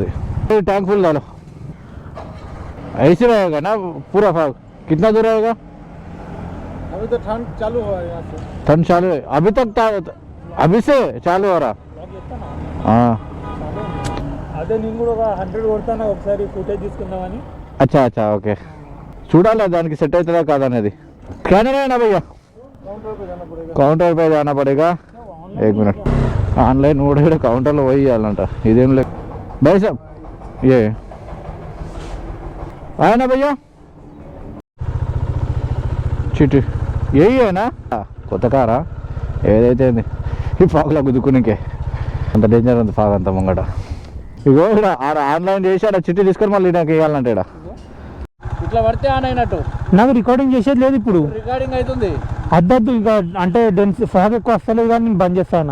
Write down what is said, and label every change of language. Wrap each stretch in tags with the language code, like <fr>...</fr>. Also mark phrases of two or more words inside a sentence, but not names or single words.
<hi>टैंक फुल डालो, ऐसे रहेगा ना पूरा फाग. कितना दूर रहेगा? अभी तो ठंड चालू हुआ है यहाँ से. ठंड चालू है अभी तक, अभी से चालू हो रहा. हाँ</hi> <te>అదే నేను కూడా 100 కొడతాను ఒకసారి ఫుటేజ్ తీసుకుందామని.</te> <hi>अच्छा अच्छा ओके.</hi> <te>చూడాలి దానికి సెట్ అవుతుందా కాదా అనేది.</te> <hi>స్కానర్ है ना भैया? काउंटर पे जाना पड़ेगा. 1 मिनट.</hi> <te>ఆన్లైన్ కూడా ఇక్కడ కౌంటర్లో పోయి ఇవ్వాలంట. ఇదేం లేదు</te> <hi>भाई साहब, ये आया ना भैया చిట్టి यही है ना?</hi> <te>కొత్త కారా ఏదైతే ఈ ఫాగ్లో గుద్దుకునికే అంత డేంజర్ ఉంది ఫాగ్ అంత ముంగట. ఇగో ఇక్కడ ఆన్లైన్ చేసి ఆడ చిట్టి తీసుకొని మళ్ళీ నాకు ఇవ్వాలంటే ఇక్కడ ఇట్లా పడితే ఆన్ అయినట్టు. నాకు రికార్డింగ్ చేసేది లేదు ఇప్పుడు. రికార్డింగ్ అవుతుంది. అద్దద్దు ఇంకా అంటే ఫాగ్ ఎక్కువ వస్తలేదు కానీ నేను బంద్ చేస్తాను.</te>